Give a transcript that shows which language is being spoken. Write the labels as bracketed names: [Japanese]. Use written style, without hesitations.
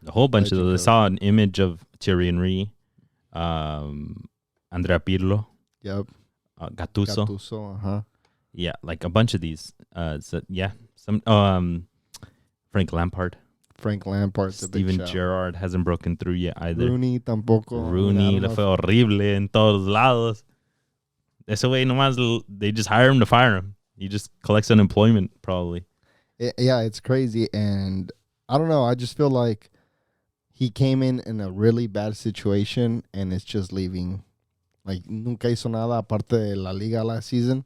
[English] A whole bunch of those. I saw an image of Thierry Henry, Andrea Pirlo. Yep. Gattuso. Yeah, like a bunch of these. Some Frank Lampard. Steven Gerrard hasn't broken through yet either. [Spanish] Rooney tampoco. Rooney le fue horrible en todos lados. Ese güey nomás, [English] they just hire him to fire him. He just collects unemployment probably. Yeah, it's crazy. And I don't know. I just feel like he came in a really bad situation and it's just leaving. [Spanish] Like, nunca hizo nada aparte de La Liga [English] last season.